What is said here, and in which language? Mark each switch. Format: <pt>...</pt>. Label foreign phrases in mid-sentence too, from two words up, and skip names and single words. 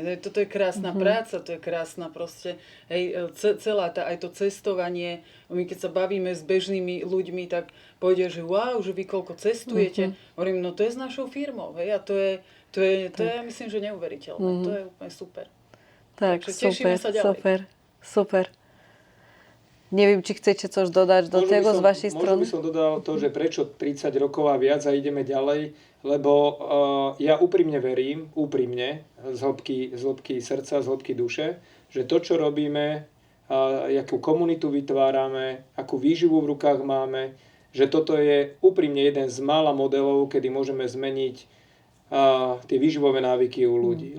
<sk>Toto je krásna práca, to je krásna proste, hej, celá tá, aj to cestovanie. My keď sa bavíme s bežnými ľuďmi, tak povedia, že wow, že vy koľko cestujete. Hovorím, no to je s našou firmou, hej, a to je ja myslím, že neuveriteľné. To je úplne super. Tak, Takže tešíme sa ďalej. super.</sk> <pl>Nie wiem, czy chcecie coś dodać do tego z waszej strony?</pl> <sk>Možno by som dodal to, že prečo 30 rokov a viac a ideme ďalej, lebo ja úprimne verím, z hĺbky srdca, z hĺbky duše, že to, čo robíme, akú komunitu vytvárame, akú výživu v rukách máme, že toto je úprimne jeden z mála modelov, kedy môžeme zmeniť tie výživové návyky u ľudí.</sk>